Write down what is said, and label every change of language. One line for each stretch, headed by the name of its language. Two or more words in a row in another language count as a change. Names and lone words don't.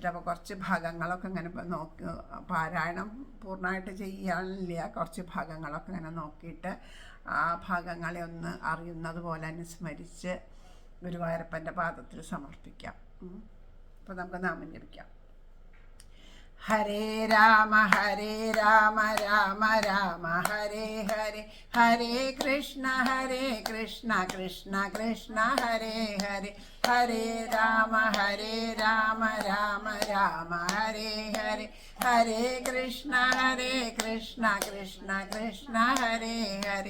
Malayalam: അപ്പോൾ കുറച്ച് ഭാഗങ്ങളൊക്കെ ഇങ്ങനെ പാരായണം പൂർണ്ണമായിട്ട് ചെയ്യാനില്ല. കുറച്ച് ഭാഗങ്ങളൊക്കെ ഇങ്ങനെ നോക്കിയിട്ട് ആ ഭാഗങ്ങളെ ഒന്ന് അറിയുന്നത് പോലെ അനുസ്മരിച്ച് ഗുരുവായൂരപ്പൻ്റെ പാദത്തിൽ സമർപ്പിക്കാം. അപ്പോൾ നമുക്ക് നാമം ജപിക്കാം.
Sanskrit: ഹരേ രാമ രാമ രാമ ഹരേ ഹരേ, ഹരേ കൃഷ്ണ കൃഷ്ണ കൃഷ്ണ ഹരേ ഹരേ. ഹരേ രാമ രാമ രാമ ഹരേ ഹരേ, ഹരേ കൃഷ്ണ കൃഷ്ണ കൃഷ്ണ ഹരേ ഹരേ.